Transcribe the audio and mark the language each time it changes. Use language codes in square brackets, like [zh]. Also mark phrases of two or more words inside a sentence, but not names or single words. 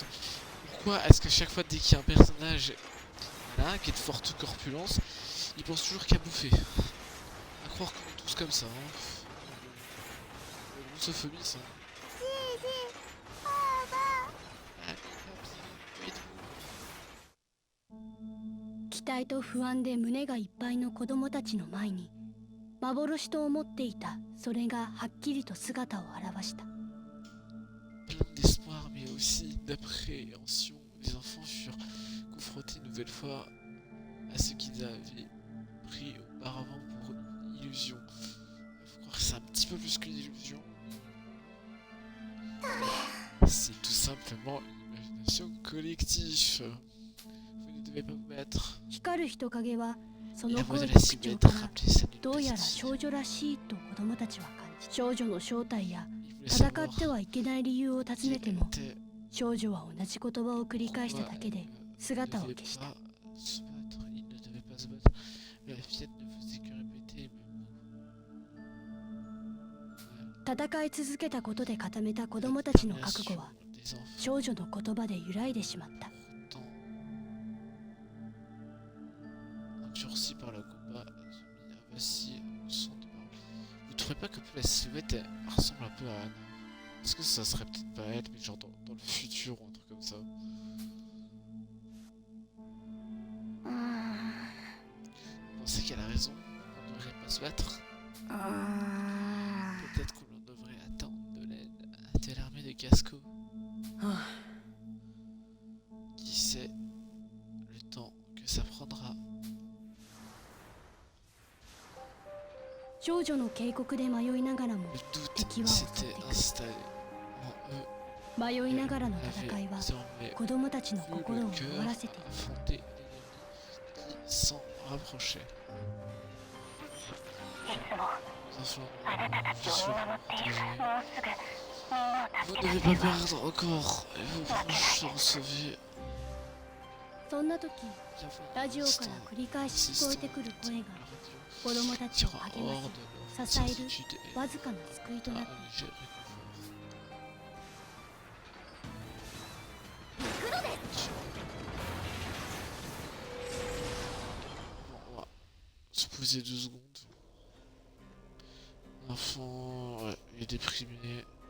[fr] Pourquoi est-ce que chaque fois dès qu'il y a un personnage là, qui est de forte corpulence, il pense toujours qu'à bouffer? À croire qu'on est tous comme ça, hein. Grossophobie, ça. Allez, papy, où êtes-vous? [ja] 期待と不安で胸がいっぱいの子供たちの前に幻と思っていたそれがはっきりと姿を現した。 [fr] Plein d'espoir mais aussi d'appréhension, les enfants furent confrontés une nouvelle fois à ce qu'ils avaient pris auparavant pour une illusion. Faut croire que c'est un petit peu plus qu'une illusion. C'est tout simplement une imagination collective. Vous ne devez pas vous battre. [ja] 光る人影はそ [fr] Et [ja] の [fr] la voix [ja] 声 [fr] de [ja] と [fr] la [ja] 口調 [fr] silhouette [ja] から [fr] rappelait celle d'une [ja] どうやら [fr] petite [ja] 少 [fr] fille. [ja] 女らしいと子供たちは感じ、少女の正体や [fr] Ils voulaient [ja] 戦 [fr] savoir [ja] ってはいけない理由を尋 [fr] qui [ja] ねて [fr] elle [ja] も [fr] était. [ja] 少女は同じ言葉を繰り返した [fr] Pourquoi [ja] だけで [fr] elle [ja] 姿 [fr] ne [ja] を [fr] devait [ja] 消した。 [fr] pas se battre. Il ne devait pas se battre. La fillette ne faisait que répéter les mêmes mots. [ja] 戦い続けたことで固めた子 [fr] La [ja] 供たちの覚 [fr] détermination [ja] 悟は [fr] des enfants. [ja] 少女の言葉で揺らいでしまった。 [fr] Pourtant, endurci par le combat, se mit à vaciller au son des paroles. Vous trouvez pas que la silhouette elle ressemble un peu à Anna? Est-ce que ça serait peut-être pas elle, mais genre dans le futur ou un truc comme ça? Vous pensez qu'elle a raison? On ne devrait pas se battre? Peut-être qu'on devrait attendre de l'aide de l'armée de Casco. Qui sait le temps que ça prendra? [ja] 少女の警告で迷いながらも [fr] Le doute [ja] 敵は [fr] s'était [ja] osotte [fr] installé en eux. [ja] 迷いながらの [fr] Ils [ja] 戦い [fr] avaient [ja] は [fr] désormais [ja] 子供たちの [fr] vu [ja] 心 [fr] le [ja] を [fr] cœur [ja] 弱らせている。 [fr] affronter l'ennemi qui s'en rapprochait. [ja] いつも [fr] Les enfants, [ja] あなたたちを [fr] je [ja] 見守っている。 [fr] suis [ja] もうすぐみんなを [fr] Vous [ja] 助 [fr] ne [ja] けな [fr] devez [ja] けれ [fr] pas [ja] ば。 [fr] perdre encore et vos proches seront sauvés. [ja] そんな時 [fr] La [ja] ラジオ [fr] voix [ja] から [fr] instant [ja] 繰り返し聞こえてくる [fr] insistante [ja] 声 [fr] de [ja] が [fr] la radio [ja] 子供たちを [fr] tira [ja] 励ま [fr] hors [ja] し [fr] de leur [ja] 支える [fr] certitude et [ja] わずかな救いとな [fr] un [ja] ってい [fr] léger [ja] る。 [fr] réconfort. Bon, on va se poser 2 secondes. L'enfant, ouais, il est déprimé.